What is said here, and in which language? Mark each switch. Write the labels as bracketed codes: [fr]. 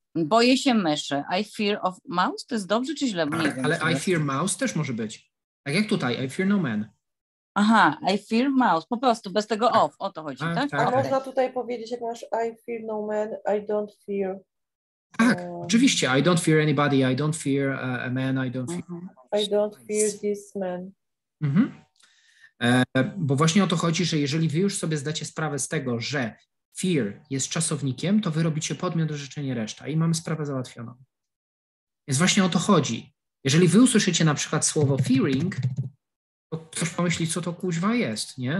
[pl] Boję się myszy. [en] I fear of mouse? [pl] To jest dobrze czy źle? Tak, ale [en] I fear mouse [pl] też może być. Tak jak tutaj, [en] I fear no man. [pl] Aha, [en] I fear mouse. [pl] Po prostu, bez tego of. O to chodzi, tak? A można tutaj powiedzieć, jak masz [en] I fear no man, I don't fear. [pl] Tak, oczywiście. [en] I don't fear anybody, I don't fear a man, I don't fear... I don't fear this man. [pl] Bo właśnie o to chodzi, że jeżeli wy już sobie zdacie sprawę z tego, że fear jest czasownikiem, to wy robicie podmiot, orzeczenie, reszta i mamy sprawę załatwioną. Więc właśnie o to chodzi. Jeżeli wy usłyszycie na przykład słowo fearing, to ktoś pomyśli, co to kuźwa jest, nie?